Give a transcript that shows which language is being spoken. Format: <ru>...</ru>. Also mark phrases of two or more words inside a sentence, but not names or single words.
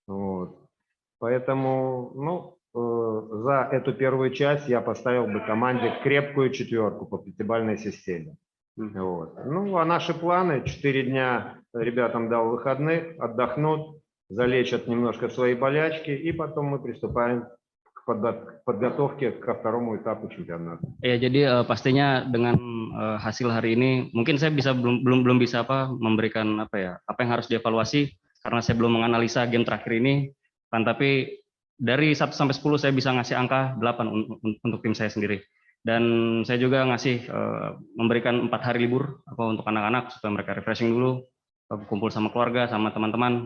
<ru>Поэтому, за эту первую часть я поставил бы команде крепкую 4 по 5-бальной системе. А наши планы: 4 дня ребятам дал выходных, отдохнут, залечат немножко свои болячки, и потом мы приступаем к подготовке ко второму этапу чемпионата.</ru> <id>Ya, jadi pastinya dengan hasil hari ini mungkin saya belum bisa memberikan apa yang harus dievaluasi karena saya belum menganalisa game terakhir ini, tapi dari 1 sampai 10 saya bisa ngasih angka 8 untuk tim saya sendiri. Dan saya juga memberikan 4 hari libur untuk anak-anak supaya mereka refreshing dulu, kumpul sama keluarga, sama teman-teman.</id>